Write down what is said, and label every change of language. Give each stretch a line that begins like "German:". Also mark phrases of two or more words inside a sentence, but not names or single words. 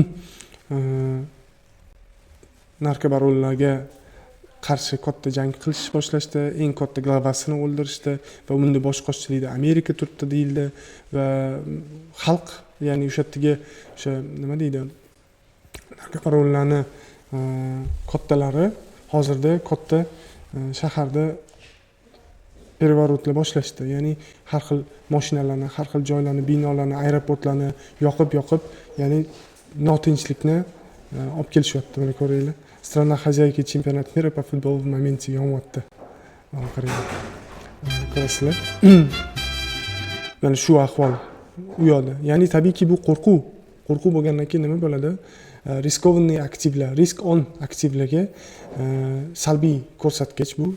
Uzbek: narkobaronlarga qarshi katta jang qilish boshlashdi, eng katta glavasini o'ldirishdi va bunda boshqochchilikda Amerika turibdi deyildi va xalq, ya'ni o'sha yerga o'sha nima deydi, narkobaronlarni kattalari hozirda katta shaharda переворотlar boshlashdi. Ya'ni har xil mashinalarni, har xil joylarni, binolarni, aeroportlarni yoqib, ya'ni notinchlikni olib kelishyapti. Mana ko'ringlar.
Russian: Strana хозяйки чемпионат мира по футболу в моменте yonyapti.
Uzbek: Ko'rasizlar. Mana shu ahvol u yoqda. Ya'ni tabiiyki bu qo'rquv bo'lgandan keyin nima bo'ladi? Riskovanniy aktivlar, risk on aktivlarga salbiy ko'rsatkich bu.